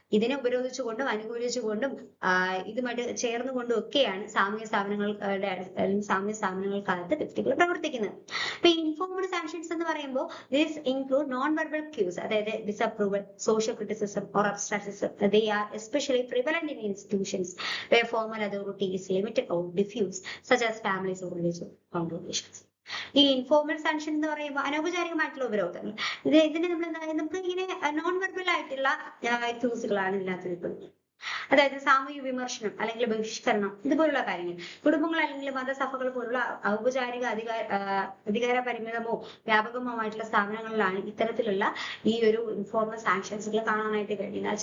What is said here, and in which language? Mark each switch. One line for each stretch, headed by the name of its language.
Malayalam: ഇതിനെ ഉപരോധിച്ചുകൊണ്ടും അനുകൂലിച്ചുകൊണ്ടും ഇതുമായിട്ട് ചേർന്നുകൊണ്ടും ഒക്കെയാണ് സാമൂഹ്യ സ്ഥാപനങ്ങൾക്കകത്ത് വ്യക്തികൾ പ്രവർത്തിക്കുന്നത്. ഇപ്പൊ ഇൻഫോർമൽ സാങ്ഷൻസ് എന്ന് പറയുമ്പോൾ
English: This include non verbal cues, അതായത് disapproval, social criticism or abstractism. They are especially prevalent in institutions where formal authority is limited or diffuse, such as families or religious congregations.
Malayalam: ഈ ഇൻഫോർമൽ സാങ്ഷൻ എന്ന് പറയുമ്പോൾ അനൗപചാരികമായിട്ടുള്ള ഉപരോധങ്ങൾ, ഇതിനെ നമുക്ക് ഇങ്ങനെ non verbal ആയിട്ടുള്ള ക്യൂസുകളാണ് ഇതിനകത്ത് നിൽക്കുന്നത്. അതായത് സാമൂഹിക വിമർശനം അല്ലെങ്കിൽ ബഹിഷ്കരണം, ഇതുപോലുള്ള കാര്യങ്ങൾ. കുടുംബങ്ങൾ അല്ലെങ്കിൽ മതസഭകൾ പോലുള്ള ഔപചാരിക അധികാര പരിമിതമോ വ്യാപകമോ ആയിട്ടുള്ള സ്ഥാപനങ്ങളിലാണ് ഇത്തരത്തിലുള്ള ഈ ഒരു ഇൻഫോർമൽ സാങ്ഷൻസുകൾ കാണാനായിട്ട് കഴിയുന്നത്.